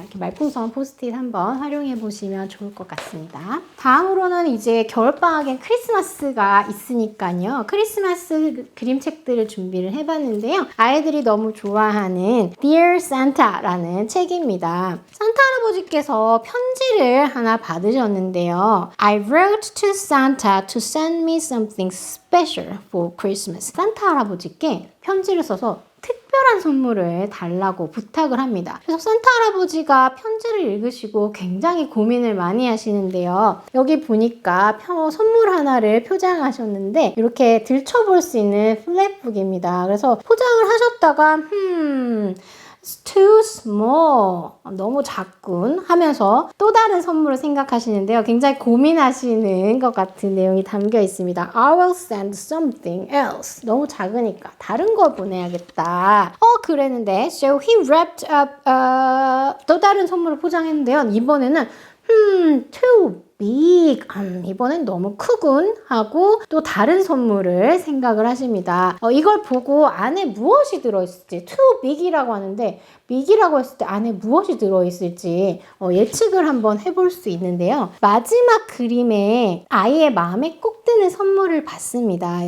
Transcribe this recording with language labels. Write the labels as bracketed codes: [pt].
[ko] 이렇게 말풍선 포스트잇 한번 활용해 보시면 좋을 것 같습니다. 다음으로는 이제 겨울방학엔 크리스마스가 있으니까 있으니까요. 크리스마스 그림책들을 준비를 해봤는데요. 아이들이 너무 좋아하는 Dear Santa라는 책입니다. 산타 할아버지께서 편지를 하나 받으셨는데요. [en] I wrote to Santa to send me something special for Christmas. [ko] 산타 할아버지께 편지를 써서 특별한 선물을 달라고 부탁을 합니다. 그래서 산타 할아버지가 편지를 읽으시고 굉장히 고민을 많이 하시는데요. 여기 보니까 선물 하나를 포장하셨는데 이렇게 들춰볼 수 있는 플랩북입니다. 그래서 포장을 하셨다가 [en] It's too small. [ko] 너무 작군 하면서 또 다른 선물을 생각하시는데요. 굉장히 고민하시는 것 같은 내용이 담겨 있습니다. [en] I will send something else. [ko] 너무 작으니까 다른 걸 보내야겠다. 그랬는데 [en] So he wrapped up [ko] 또 다른 선물을 포장했는데요. 이번에는 [en] too big. [ko] 이번엔 너무 크군 하고 또 다른 선물을 생각을 하십니다. 이걸 보고 안에 무엇이 들어있을지 too big이라고 하는데 big이라고 했을 때 안에 무엇이 들어있을지 예측을 한번 해볼 수 있는데요. 마지막 그림에 아이의 마음에 꼭 드는 선물을 받습니다.